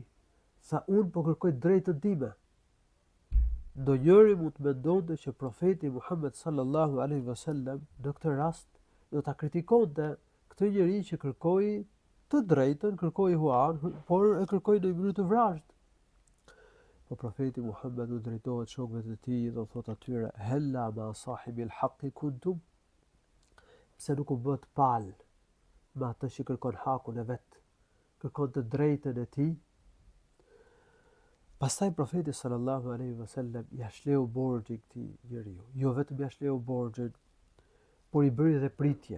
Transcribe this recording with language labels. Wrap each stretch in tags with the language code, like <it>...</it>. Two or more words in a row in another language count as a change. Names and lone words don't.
<sq>Tha: "Unë po kërkoj drejtën time." Ndonjëri mund të mendonte që profeti Muhammed</sq> <ar>صلى الله عليه وسلم</ar> <sq>në këtë rast do ta kritikonte këtë njeri që kërkoi të drejtën, kërkoi huan, por e kërkoi në mënyrë të vrazhd. Po profeti Muhammed u drejtohet shokëve të tij dhe thot atyre:</sq> <ar>"هلا مع صاحب الحق كنتم?"</ar> <sq>Pse nuk u bët pal me atë që kërkon hakun e vet, kërkon të drejtën e tij. Pastaj profeti</sq> <ar>صلى الله عليه وسلم</ar> <sq>ja shleu borxhin këtij njeriu. Jo vetëm ja shleu borxhin, por i bëri dhe pritje.</sq>